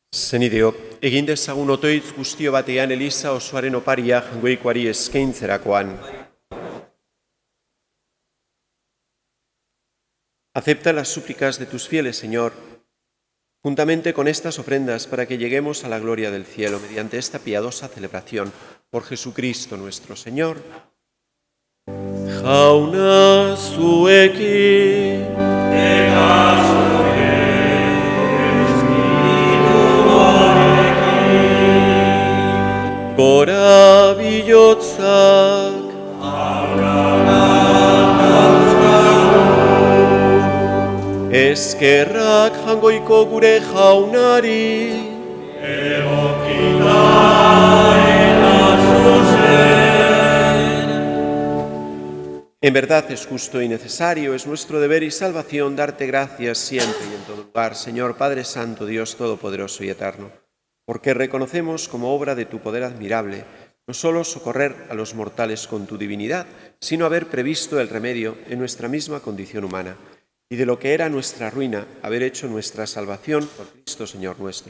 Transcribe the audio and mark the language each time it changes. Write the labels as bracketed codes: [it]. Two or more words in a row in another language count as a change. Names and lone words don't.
[eu] Zenideok, egin dezagun otoitz guztio batean Eliza osoaren oparia jangoikoari eskaintzerakoan. [es] Acepta las súplicas de tus fieles, Señor, juntamente con estas ofrendas para que lleguemos a la gloria del cielo mediante esta piadosa celebración por Jesucristo nuestro Señor. [eu] Jauna zuekin, gora bilotzak, eskerrak jangoiko gure jaunari, [es] En verdad es justo y necesario, es nuestro deber y salvación darte gracias siempre y en todo lugar, Señor Padre Santo, Dios Todopoderoso y Eterno, porque reconocemos como obra de tu poder admirable no solo socorrer a los mortales con tu divinidad, sino haber previsto el remedio en nuestra misma condición humana, y de lo que era nuestra ruina, haber hecho nuestra salvación por Cristo Señor nuestro.